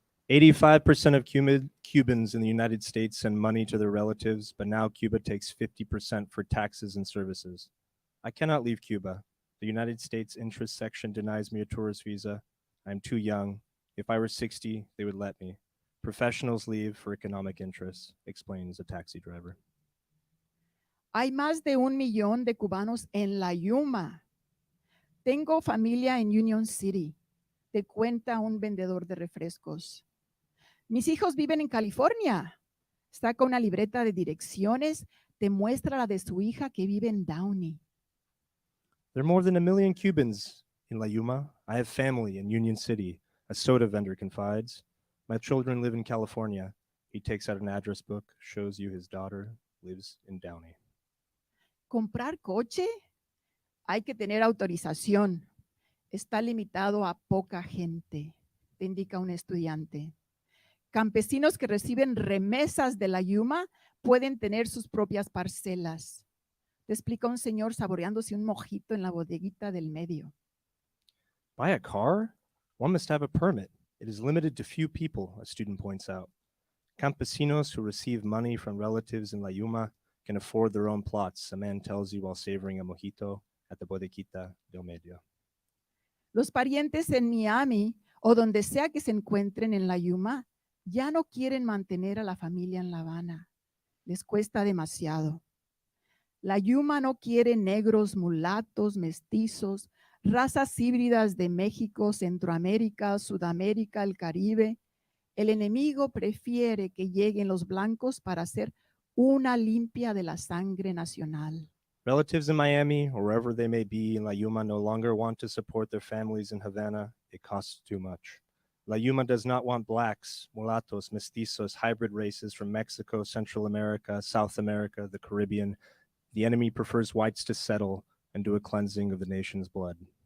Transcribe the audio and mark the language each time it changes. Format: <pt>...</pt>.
<en>85% of Cubans in the United States send money to their relatives, but now Cuba takes 50% for taxes and services. I cannot leave Cuba. The United States interest section denies me a tourist visa. I'm too young. If I were 60, they would let me. Professionals leave for economic interests, explains a taxi driver.</en> <es>Hay más de 1 millón de cubanos en La Yuma. Tengo familia en Union City. Te cuenta un vendedor de refrescos. Mis hijos viven en California. Saca una libreta de direcciones. Te muestra la de su hija que vive en Downey.</es> <en>There are more than 1 million Cubans in La Yuma. I have family in Union City, a soda vendor confides. My children live in California. He takes out an address book, shows you his daughter lives in Downey.</en> <es>¿Comprar coche? Hay que tener autorización. Está limitado a poca gente, te indica un estudiante. Campesinos que reciben remesas de La Yuma pueden tener sus propias parcelas. Te explica un señor saboreándose un mojito en la bodeguita del medio.</es> <en>Buy a car? One must have a permit. It is limited to few people, a student points out. Campesinos who receive money from relatives in La Yuma can afford their own plots, a man tells you while savoring a mojito at the bodeguita del medio.</en> <es>Los parientes en Miami o donde sea que se encuentren en La Yuma ya no quieren mantener a la familia en La Habana. Les cuesta demasiado. La Yuma no quiere negros, mulatos, mestizos, razas híbridas de México, Centroamérica, Sudamérica, el Caribe. El enemigo prefiere que lleguen los blancos para hacer una limpia de la sangre nacional.</es> <en>Relatives in Miami, or wherever they may be in La Yuma, no longer want to support their families in Havana. It costs too much. La Yuma does not want blacks, mulattos, mestizos, hybrid races from Mexico, Central America, South America, the Caribbean. The enemy prefers whites to settle and do a cleansing of the nation's blood.</en>